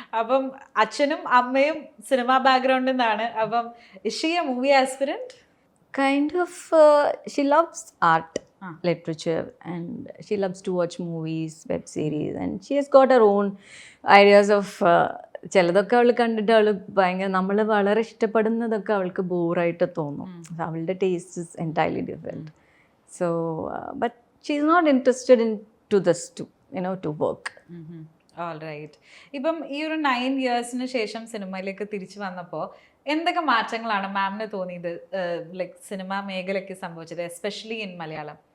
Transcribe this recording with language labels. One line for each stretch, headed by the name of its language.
Malayalam: അപ്പം അച്ഛനും അമ്മയും സിനിമ ബാക്ക്ഗ്രൗണ്ടിൽ നിന്നാണ്.
English: അപ്പം is she a movie aspirant? Kind of. She loves art, literature, and she loves to watch movies, web series, and she has got her own ideas of
Malayalam: ചിലതൊക്കെ അവൾ കണ്ടിട്ട് അവൾ ഭയങ്കര നമ്മൾ വളരെ ഇഷ്ടപ്പെടുന്നതൊക്കെ അവൾക്ക് ബോറായിട്ട് തോന്നും.
English: അവളുടെ taste is entirely different. So but she is not interested in to this to work. Alright.
Malayalam: ഇപ്പം ഈ ഒരു 9 yearsന് ശേഷം സിനിമയിലേക്ക് തിരിച്ചു വന്നപ്പോൾ എന്തൊക്കെ മാറ്റങ്ങളാണ് മാമിന് തോന്നിയത് ലൈക്ക് സിനിമ മേഖലയ്ക്ക് സംഭവിച്ചത്,
English: Especially in Malayalam?